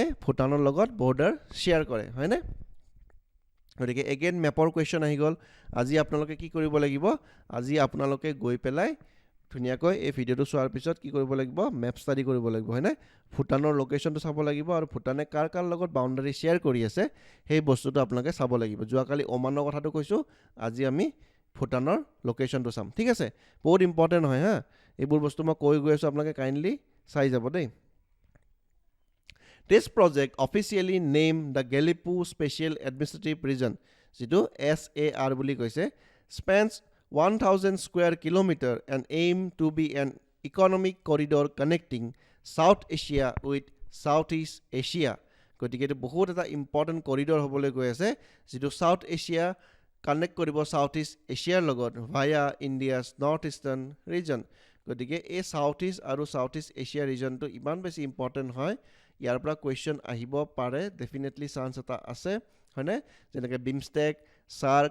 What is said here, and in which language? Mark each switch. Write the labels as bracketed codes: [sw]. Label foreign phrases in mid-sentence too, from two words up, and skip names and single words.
[as] ভূটানৰ লগত বৰ্ডাৰ শ্বেয়াৰ কৰে হয়নে গতিকে এগেইন মেপৰ কুৱেশ্যন আহি গ'ল আজি আপোনালোকে কি কৰিব লাগিব আজি আপোনালোকে গৈ পেলাই ধুনীয়াকৈ এই ভিডিঅ'টো চোৱাৰ পিছত কি কৰিব লাগিব মেপ ষ্টাডি কৰিব লাগিব হয়নে ভুটানৰ লোকেশ্যনটো চাব লাগিব আৰু ভুটানে কাৰ কাৰ লগত বাউণ্ডাৰী শ্বেয়াৰ কৰি আছে সেই বস্তুটো আপোনালোকে চাব লাগিব যোৱাকালি ওমানৰ কথাটো কৈছোঁ আজি আমি ভুটানৰ লোকেশ্যনটো চাম ঠিক আছে বহুত ইম্পৰ্টেণ্ট হয় হা এইবোৰ বস্তু মই কৈ গৈ আছোঁ আপোনালোকে কাইণ্ডলি চাই যাব দেই [en] This project officially named the Gelipu Special Administrative Region [as] যিটো SAR বুলি কৈছে [en] spans 1000 square kilometer and aim to be an economic corridor connecting South Asia with Southeast Asia [as] গতিকে এইটো বহুত এটা ইম্পৰ্টেণ্ট কৰিডৰ হ'বলৈ গৈ আছে যিটো South Asia কানেক্ট কৰিব Southeast Asiaৰ লগত [en] via India's Northeastern region [as] গতিকে এই Southeast আৰু Southeast Asia regionটো ইমান বেছি ইম্পৰ্টেণ্ট হয় ইয়াৰ পৰা কোৱেশ্চন আহিব পাৰে ডেফিনেটলি চান্স এটা আছে হয়নে যেনেকৈ বিমষ্টেক সাৰ্ক